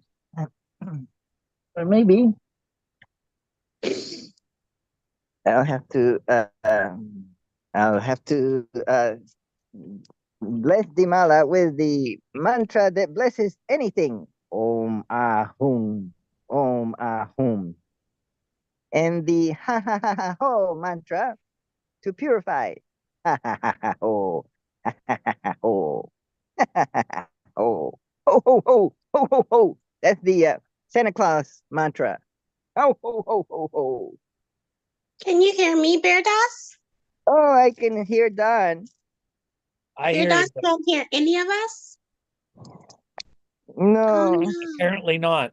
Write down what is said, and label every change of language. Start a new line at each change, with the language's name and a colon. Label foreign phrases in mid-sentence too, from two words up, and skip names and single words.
English: Or maybe I'll have to bless the mala with the mantra that blesses anything.
Sanskrit: Om Ahum. Om Ahum.
English: And the ha ha ha ha ho mantra to purify. Ha ha ha ha ho. Ha ha ha ha ho. Ha ha ha ha ho. Ho ho ho ho ho ho. That's the Santa Claus mantra. Ho, ho, ho, ho, ho. Can you hear me, Bear Dust? Oh, I can hear Don. I Bear hear you. Dust can't hear any of us? Oh No. no. Apparently not.